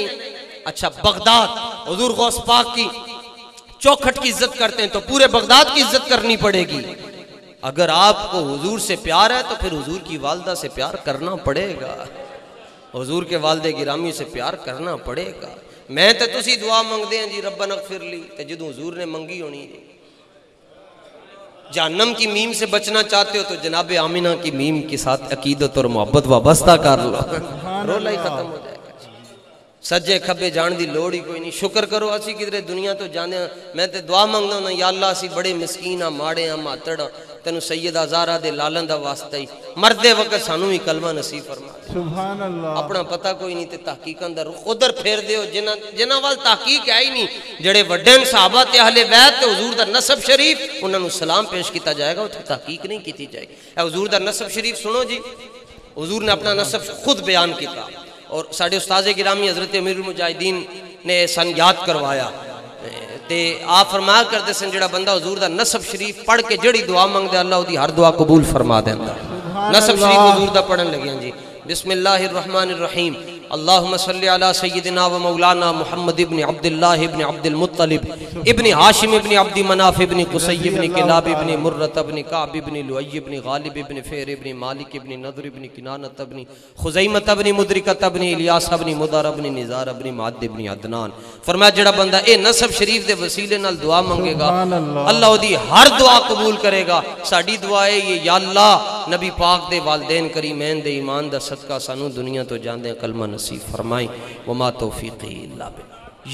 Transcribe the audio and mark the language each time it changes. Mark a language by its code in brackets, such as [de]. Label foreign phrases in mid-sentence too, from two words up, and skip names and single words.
[ur] اچھا بغداد حضور غوث پاک کی چوکھٹ کی عزت کرتے ہیں تو پورے بغداد کی عزت کرنی پڑے گی۔ اگر آپ کو حضور سے پیار ہے تو پھر حضور کی والدہ سے پیار کرنا پڑے گا، حضور کے والد گرامی سے پیار کرنا پڑے گا۔ [pa] میں تے تسی دعا منگدے ہیں جی [ar] ربنا اغفر لی، [pa] تے جدوں حضور نے منگی ہونی جی۔ [ur] جہنم کی میم سے بچنا چاہتے ہو تو جناب آمینہ کی میم کے ساتھ عقیدت اور محبت وابستہ کر لو، رولا ہی ختم ہو جائے گا۔ [pa] سجے کھبے جان دی لوڑ ہی کوئی نہیں، شکر کرو اسی کدھر دنیا تو جانے ہیں۔ میں تے دعا منگنا ہوں یا اللہ اسی بڑے مسکین ہاں، ماڑے ہاں، ماتڑ ہاں، تینوں سیدہ زہرا دے لالن دا واسطہ ہی مردے وقت سانو ہی کلمہ نصیب فرما دے۔ [ar] سبحان اللہ۔ [pa] اپنا پتہ کوئی نہیں تے تحقیق اندر ادھر پھیر دیو، جنہ وال تحقیق ہے ہی نہیں، جڑے وڈین صحابہ تے اہل بیت تے حضور دا نسب شریف انہاں نو سلام پیش کیتا جائے گا، اتھے تحقیق نہیں کیتی جائے گی۔ اے حضور دا نسب شریف سنو جی، حضور نے اپنا نسب خود بیان کیتا، اور ساڑھے استاذ گرامی حضرت امیر المجاہدین نے سن یاد کروایا تے آپ فرمایا کرتے سن جڑا بندہ حضور دا نسب شریف پڑھ کے جڑی دعا منگ دے اللہ دی ہر دعا قبول فرما دیندا۔ نسب شریف حضور دا پڑھن لگیاں جی۔ [ar] بسم اللہ الرحمن الرحیم، اللہم صلی علی سیدنا و مولانا محمد ابن عبداللہ ابن عبد المطلب ابن ہاشم ابن عبد مناف ابن قصی ابن کلاب ابن مرت ابن کعب ابن لؤی ابن غالب ابن فیر ابن مالک ابن نضر ابن کنانت ابن خزیمت ابن مدرکت ابن الیاس ابن مدر ابن نزار ابن معد ابن عدنان۔ [pa] فرمایا جڑا بندہ اے نسب شریف دے وسیلے نال دعا منگے گا اللہ دی ہر دعا قبول کرے گا۔ ساڑی دعا ہے یہ یا اللہ نبی پاک دے والدین کریمین دے ایمان دا صدقہ سانو دنیا تو جان دے کلمہ نصیب فرمائیں، [ar] وما توفیقی اللہ باللہ۔